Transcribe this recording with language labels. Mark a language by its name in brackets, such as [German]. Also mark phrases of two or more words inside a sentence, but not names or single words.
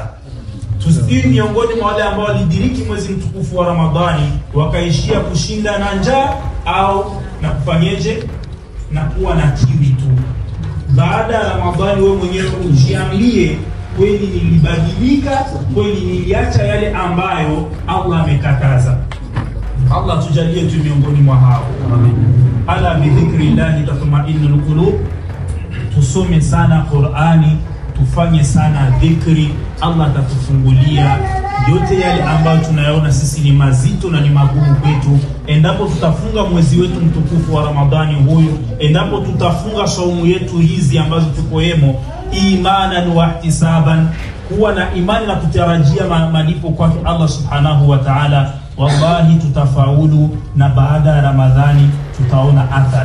[Swahili] Tusiwe miongoni mwa wale ambao walidiriki mwezi mtukufu wa Ramadhani wakaishia kushinda na njaa au na kufanyeje na kuwa na kiwi tu. Baada ya Ramadhani wewe mwenyewe ujiamlie, kweli nilibadilika, kweli niliacha yale ambayo Allah amekataza. Allah tujalie tu miongoni mwa hao. Amen. [Arabic] ألا بذكر الله تطمئن القلوب. [Swahili] Tusome sana Qur'ani, tufanye sana dhikri, Allah atatufungulia yote yale ambayo tunayaona sisi ni mazito na ni magumu kwetu. Endapo tutafunga mwezi wetu mtukufu wa Ramadhani huyu, endapo tutafunga saumu yetu hizi ambazo tuko hemo, [Arabic] إيمانا واحتسابا, [Swahili] kuwa na imani na kutarajia malipo kwake [Arabic] الله سبحانه وتعالى, [Swahili] wallahi tutafaulu na baada ya Ramadhani tutaona athari.